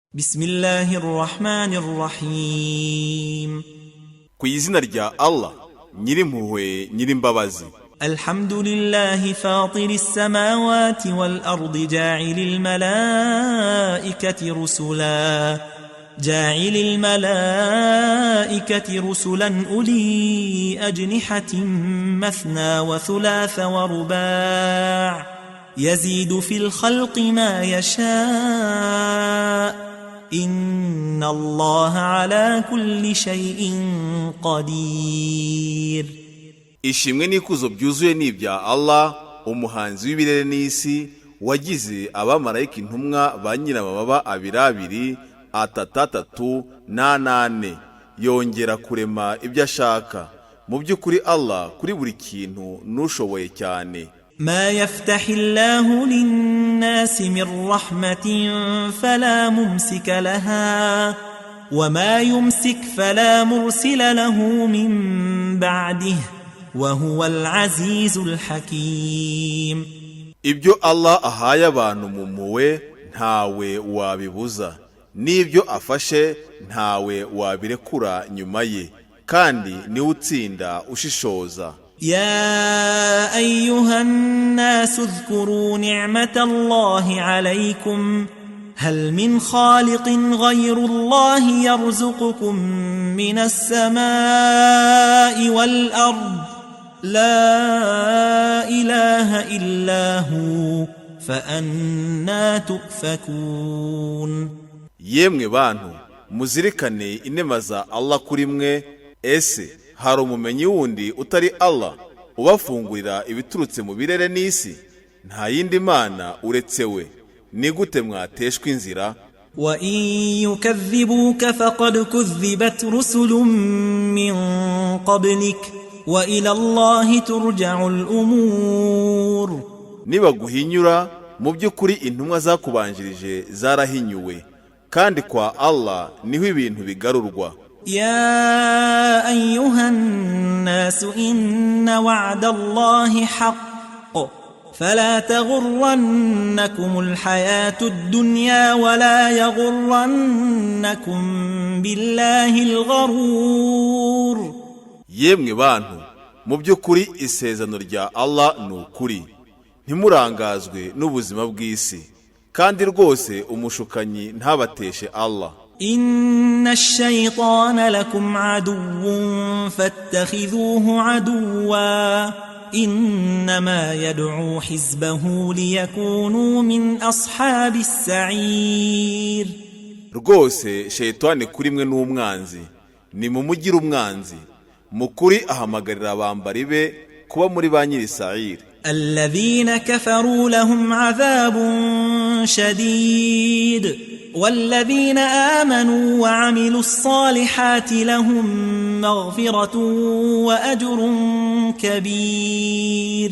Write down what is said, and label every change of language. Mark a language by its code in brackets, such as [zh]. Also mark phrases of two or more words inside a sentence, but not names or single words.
[ar] بسم الله الرحمن الرحيم [rw] ku izina rya Allah nyirimpuhwe nyirimbabazi. [ar] الحمد لله فاطر السماوات والأرض جاعل الملائكة رسلا أولي أجنحة مثنى وثلاث ورباع يزيد في الخلق ما يشاء إن الله على كل شيء قدير. [rw] Ishimwe n'ikuzo byuzuye n'ibya Allah, umuhanzi w'ibirere n'isi, wagize abamarayika intumwa ba nyiramababa abiri atatatatu nanane, yongera kurema ibyo ashaka. Mu by'ukuri Allah kuri buri kintu nushoboye cyane. [ar] ما يفتح الله للناس من رحمة فلا ممسك لها وما يمسك فلا مرسل له من بعده وهو العزيز الحكيم. [rw] Ibyo Allah ahaye abantu mu mpuhwe ntawe wabibuza, n'ibyo afashe ntawe wabirekura nyuma ye, kandi niwe utsinda ushishoza. [ar] يا أيها الناس اذكروا نعمة الله عليكم هل من خالق غير الله يرزقكم من السماء والأرض لا إله إلا هو فأنا تؤفكون. [rw] Yemwe bantu muzirikane inema za Allah kuri mwe, ese hari umumenyi wundi utari Allah ubafungurira ibiturutse mu birere n'isi? Nta yindi mana uretse we, ni gute mwateshwa inzira? [ar] وَإِن يُكَذِّبُوكَ فَقَدْ كُذِّبَتْ رُسُلٌ مِّن قَبْلِكَ وَإِلَى اللَّهِ تُرْجَعُ الْأُمُورُ. [rw] Nibaguhinyura mu by'ukuri intumwa zakubanjirije zarahinyuwe, kandi kwa Allah niho ibintu bigarurwa. [ar] يا أيها الناس إن وعد الله حق فلا تغرنكم الحياة الدنيا ولا يغرنكم بالله الغرور. [rw] Yemwe bantu mu by'ukuri isezerano rya Allah ni ukuri, ntimurangazwe n'ubuzima bw'isi, kandi rwose umushukanyi ntabateshe Allah. [ar] إن الشيطان لكم عدو فاتخذوه عدوا إنما يدعو حزبه ليكونوا من أصحاب السعير. [rw] Rwose shayitani kuri mwe n'umwanzi, ni mumugire umwanzi, mukuri ahamagarira abambari be kuba muri ba nyiri Sa'ir. [ar] الذين كفروا لهم عذاب شديد والذين آمنوا وعملوا الصالحات لهم مغفرة وأجر كبير.